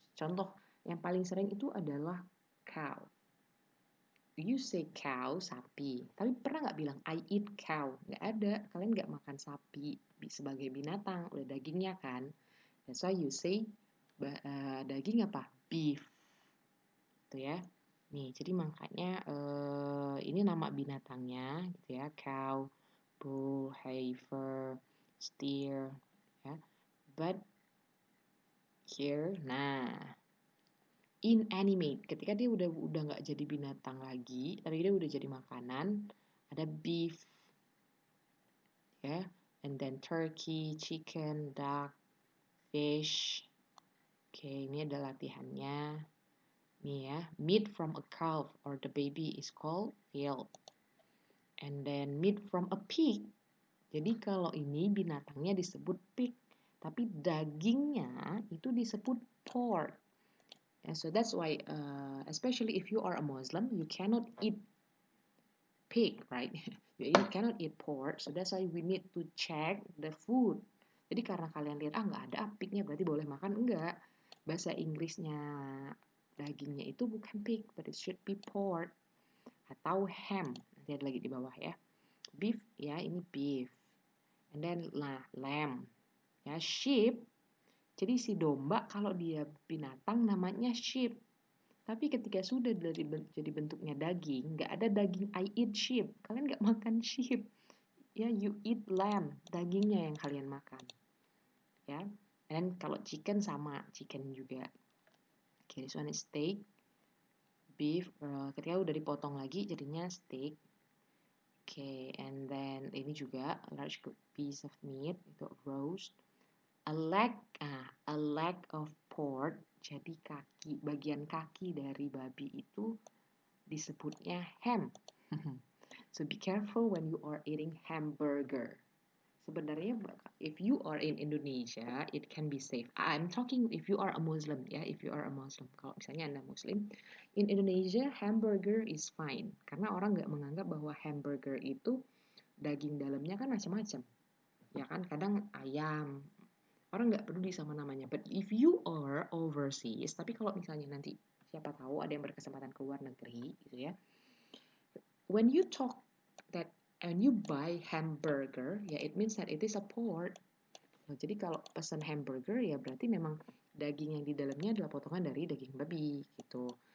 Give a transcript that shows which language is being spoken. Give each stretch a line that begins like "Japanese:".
Indonesian: Contoh yang paling sering itu adalah cow.
English: You say cow,
Indonesian: sapi, tapi pernah nggak bilang
English: I eat cow?
Indonesian: Nggak ada, kalian nggak makan sapi sebagai binatang, udah dagingnya kan.
English: That's why you say
Indonesian: daging apa? Beef, gitu ya. Nih, jadi makanya ini nama binatangnya gitu ya, cow, bull, heifer, steer, ya.
English: But here,
Indonesian: nah, inanimate, ketika dia udah nggak jadi binatang lagi, tapi dia udah jadi makanan, ada beef, ya,
English: and then turkey, chicken, duck, fish.
Indonesian: Oke, ini ada latihannya.
English: Nih ya, meat from a calf or the baby is called veal. And then meat from a pig.
Indonesian: Jadi kalau ini binatangnya disebut pig, tapi dagingnya itu disebut pork.
English: And so that's why, especially if you are a Muslim, you cannot eat pig, right? You cannot eat pork. So that's why we need to check the food.
Indonesian: Jadi karena kalian lihat nggak ada pignya berarti boleh makan, enggak. Bahasa Inggrisnya dagingnya itu bukan pig,
English: but it should be pork
Indonesian: atau ham. Nanti ada lagi di bawah ya. Beef ya, ini beef.
English: And then lamb.
Indonesian: Ya, sheep. Jadi si domba kalau dia binatang namanya sheep. Tapi ketika sudah jadi bentuknya daging, nggak ada daging
English: I eat sheep.
Indonesian: Kalian nggak makan sheep. Ya,
English: you eat lamb.
Indonesian: Dagingnya yang kalian makan.
English: Ya.
Indonesian: Dan kalau chicken sama, chicken juga.
English: Okay, this one is steak. Beef,
Indonesian: ketika udah dipotong lagi jadinya steak.
English: Okay, and then ini juga a large piece of meat, itu roast. A leg of pork,
Indonesian: jadi bagian kaki dari babi itu disebutnya ham.
English: So be careful when you are eating hamburger. Sebenarnya if you are in Indonesia, it can be safe. I'm talking if you are a Muslim ya, if you are a Muslim.
Indonesian: Kalau misalnya Anda Muslim,
English: in Indonesia hamburger is fine
Indonesian: karena orang nggak menganggap bahwa hamburger itu daging dalamnya kan macam-macam. Ya kan, kadang ayam. Orang nggak peduli sama namanya.
English: But if you are overseas,
Indonesian: tapi kalau misalnya nanti siapa tahu ada yang berkesempatan ke luar negeri gitu ya.
English: When you talk that and you buy hamburger, ya it means that it is a pork.
Indonesian: Nah, jadi kalau pesan hamburger ya berarti memang daging yang di dalamnya adalah potongan dari daging babi gitu.